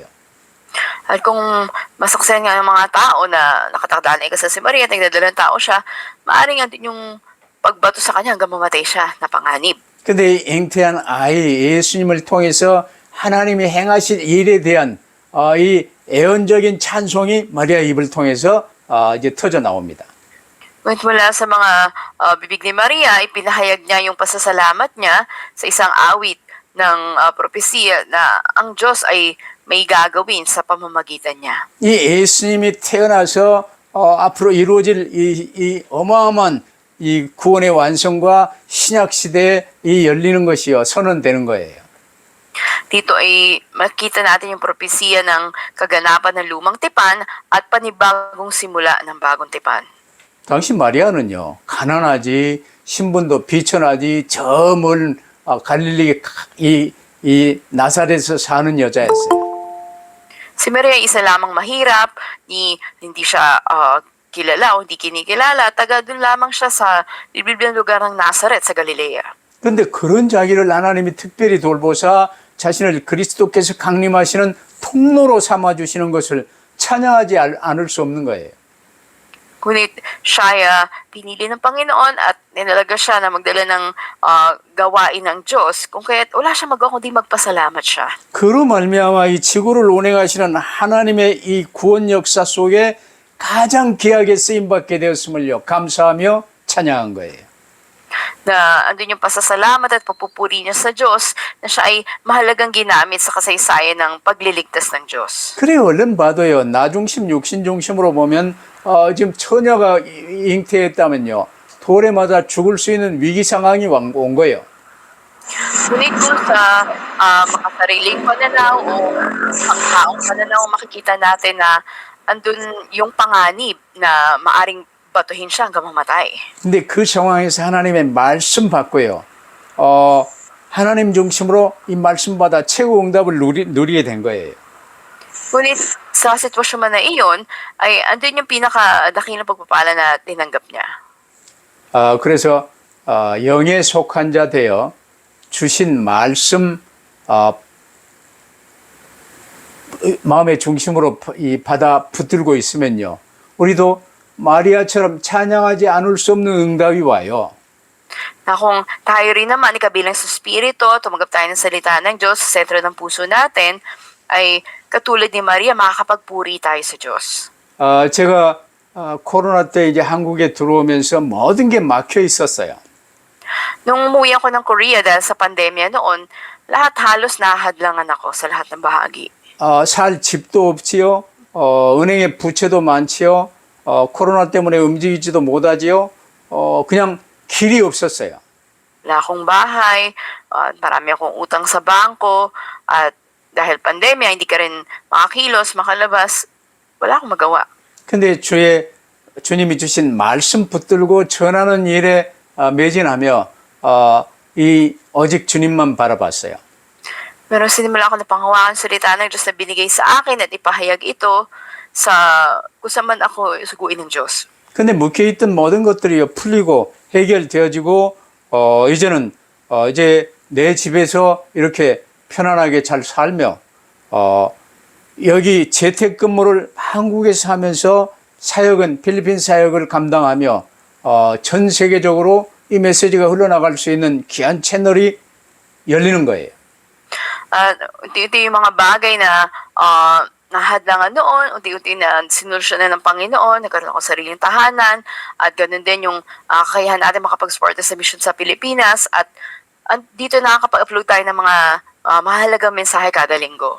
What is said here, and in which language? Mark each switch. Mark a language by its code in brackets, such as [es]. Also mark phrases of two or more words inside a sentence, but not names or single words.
[tl] At kung masaksayan nga ng mga tao na nakatakdaan ay kasi si Maria at nagdadalang tao siya, maaaring andun yung pagbato sa kanya hanggang mamatay siya na panganib. [ko] 근데 이 잉태한 아이 예수님을 통해서 하나님이 행하신 일에 대한 이 애언적인 찬송이 마리아 입을 통해서 이제 터져 나옵니다. [tl] Ngunit mula sa mga bibig ni Maria, ipinahayag niya yung pasasalamat niya sa isang awit ng propesiya na ang Diyos ay may gagawin sa pamamagitan niya. [ko] 이 예수님이 태어나서 앞으로 이루어질 이 어마어마한 이 구원의 완성과 신약 시대에 이 열리는 것이요 선언되는 거예요. [tl] Dito ay makita natin yung propesiya ng kaganapan ng lumang tipan at panibagong simula ng bagong tipan. [ko] 당시 마리아는요 가난하지 신분도 비천하지 저 먼 갈릴리 이 나사렛에서 사는 여자였어요. [tl] Si Maria ay isa lamang mahirap, hindi siya kilala o hindi kinikilala, taga doon lamang siya sa bibliang lugar ng Nazareth sa Galilea. [ko] 그런데 그런 자기를 하나님이 특별히 돌보사 자신을 그리스도께서 강림하시는 통로로 삼아주시는 것을 찬양하지 않을 수 없는 거예요. [tl] Ngunit siya ay pinili ng Panginoon at ninalaga siya na magdala ng gawain ng Diyos, kung kaya't wala siya magawa kundi magpasalamat siya. [ko] 그로 말미암아 이 지구를 운행하시는 하나님의 이 구원 역사 속에 가장 귀하게 쓰임받게 되었음을요 감사하며 찬양한 거예요. [tl] Na andun yung pasasalamat at papupuri niya sa Diyos na siya ay mahalagang ginamit sa kasaysayan ng pagliligtas ng Diyos. [ko] 그래 얼른 봐도요 나중심 육신 중심으로 보면 지금 처녀가 잉태했다면요 돌에 맞아 죽을 수 있는 위기 상황이 온 거예요. [tl] Ngunit kung sa makasariling pananaw o pangtaong pananaw, makikita natin na andun yung panganib na maaring batuhin siya hanggang mamatay. [ko] 근데 그 상황에서 하나님의 말씀 받고요. 하나님 중심으로 이 말씀 받아 최고 응답을 누리게 된 거예요. [tl] Ngunit sa sitwasyon man na iyon, ay andun yung pinakadakilang pagpapala na tinanggap niya. [ko] 그래서 영에 속한 자 되어 주신 말씀 마음의 중심으로 받아 붙들고 있으면요. 우리도 마리아처럼 찬양하지 않을 수 없는 응답이 와요. [tl] Na kung tayo rin naman ikabilang sa Espiritu, tumanggap tayo ng salita ng Diyos sa sentro ng puso natin, ay katulad ni Maria, makakapagpuri tayo sa Diyos. [ko] 제가 코로나 때 이제 한국에 들어오면서 모든 게 막혀 있었어요. [tl] Nung umuwi ako ng Korea dahil sa pandemya noon, lahat halos nahadlangan ako sa lahat ng bahagi. [ko] 살 집도 없지요. 은행에 부채도 많지요. 코로나 때문에 움직이지도 못하지요. 그냥 길이 없었어요. [tl] Wala akong bahay, marami akong utang sa bangko, at dahil pandemya, hindi ka rin makakilos, makalabas, wala akong magawa. [ko] 근데 주님이 주신 말씀 붙들고 전하는 일에 매진하며 이 오직 주님만 바라봤어요. [tl] Pero sinimula ako na panghawakan salita ng Diyos na binigay sa akin at ipahayag ito sa kung saan man ako suguin ng Diyos. [ko] 근데 묶여있던 모든 것들이 풀리고 해결되어지고 이제는 이제 내 집에서 이렇게 편안하게 잘 살며 여기 재택근무를 한국에서 하면서 사역은 필리핀 사역을 감당하며 전 세계적으로 이 메시지가 흘러나갈 수 있는 귀한 채널이 열리는 거예요. [tl] Unti-unti yung mga bagay na nahadlangan noon, unti-unti na sinulusyonan ng Panginoon, nagkaroon ako sariling tahanan, at ganun din yung kakayahan natin makapag-support sa mission sa Pilipinas, at dito nakakapag-upload tayo ng mga mahalagang mensahe kada linggo.